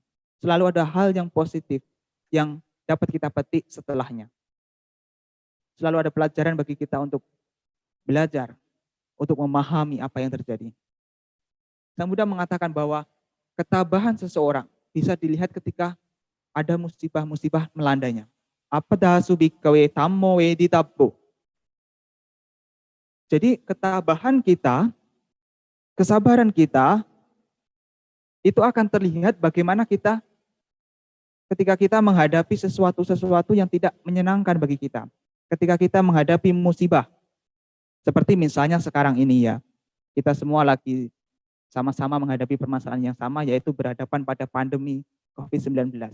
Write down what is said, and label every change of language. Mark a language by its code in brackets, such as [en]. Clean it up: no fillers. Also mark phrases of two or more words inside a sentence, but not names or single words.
[id] Selalu ada hal yang positif yang dapat kita petik setelahnya. Selalu ada pelajaran bagi kita untuk belajar, untuk memahami apa yang terjadi. Sang Buddha mengatakan bahwa ketabahan seseorang bisa dilihat ketika ada musibah-musibah melandainya. [pi] Apadasu bhikkhave tammo veditabbo. [id] Jadi ketabahan kita, kesabaran kita, itu akan terlihat bagaimana kita ketika kita menghadapi sesuatu yang tidak menyenangkan bagi kita. Ketika kita menghadapi musibah. Seperti misalnya sekarang ini ya, kita semua lagi sama-sama menghadapi permasalahan yang sama, yaitu berhadapan pada pandemi COVID-19.